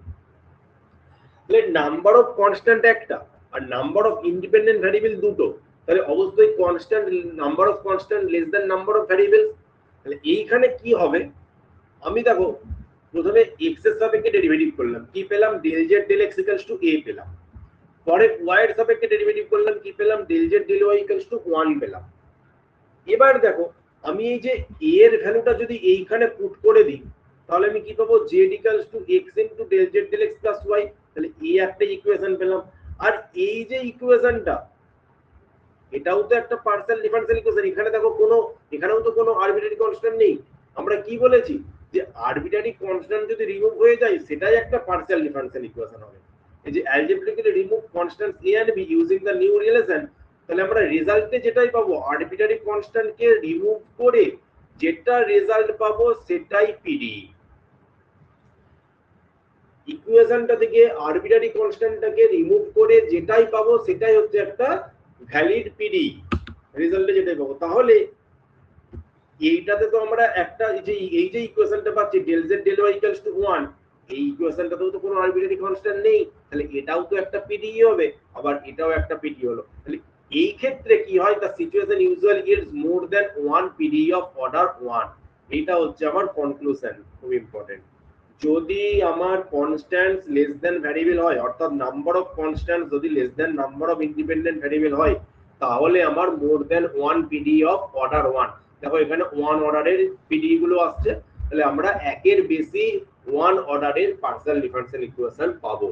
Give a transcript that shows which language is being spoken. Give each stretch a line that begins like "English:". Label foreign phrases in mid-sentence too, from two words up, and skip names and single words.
Bangla: তাহলে
English: number of constant
Bangla: একটা আর
English: number of independent variable
Bangla: দুটো, তাহলে অবশ্যই
English: constant number of constant less than number of variable.
Bangla: তাহলে এইখানে কি হবে, আমি দেখো প্রথমে x এর সাপেক্ষে ডেরিভেটিভ করলাম, কি পেলাম,
English: del z del x
Bangla: = a পেলাম। পরে y এর সাপেক্ষে ডেরিভেটিভ করলাম, কি পেলাম,
English: del z del y
Bangla: = 1 পেলাম। এবার দেখো আমি এই যে a এর ভ্যালুটা যদি এইখানে পুট করে দিই, তাহলে আমি কি পাবো,
English: z = x * del z del x + y,
Bangla: তাহলে এই একটা ইকুয়েশন পেলাম। আর এই যে ইকুয়েশনটা, এটাও তো একটা
English: partial differential equation.
Bangla: এখানে দেখো এখানেও তো কোনো
English: arbitrary constant
Bangla: নেই। আমরা কি বলেছি যে
English: arbitrary constant
Bangla: যদি রিমুভ হয়ে যায় সেটাই একটা
English: partial differential equation
Bangla: হবে। এই যে
English: algebraically remove constants a and b using the new relation,
Bangla: তাহলে আমরা রেজাল্টে যেটাই পাবো আরবিট্রারি কনস্ট্যান্টকে রিমুভ করে যেটা রেজাল্ট পাবো সেটাই পিডি। ইকুয়েশনটা থেকে আরবিট্রারি কনস্ট্যান্টটাকে রিমুভ করে যেটাই পাবো সেটাই হচ্ছে একটা
English: valid PD,
Bangla: রেজাল্টে যেটাই পাবো। তাহলে এইটাতে তো আমরা একটা এই যে ইকুয়েশনটা পাচ্ছি
English: del z del y equals to 1,
Bangla: এই ইকুয়েশনটাতেও তো কোনো
English: arbitrary constant
Bangla: নেই, তাহলে এটাও তো একটা পিডি হবে, আবার এটাও একটা পিডি হলো। তাহলে এই ক্ষেত্রে কি হয়,
English: the situation usually yields more than one PDE of order 1।
Bangla: এটা হচ্ছে আমার কনক্লুশন, খুব ইম্পর্টেন্ট। যদি আমার
English: constants less than variable
Bangla: হয়, অর্থাৎ
English: number of constants
Bangla: যদি
English: less than number of independent variable
Bangla: হয়, তাহলে আমার
English: more than one PDE of order 1.
Bangla: দেখো এখানে ওয়ান অর্ডারের পিডি গুলো আসছে, তাহলে আমরা একের বেশি ওয়ান অর্ডারের
English: partial differential equation
Bangla: পাবো।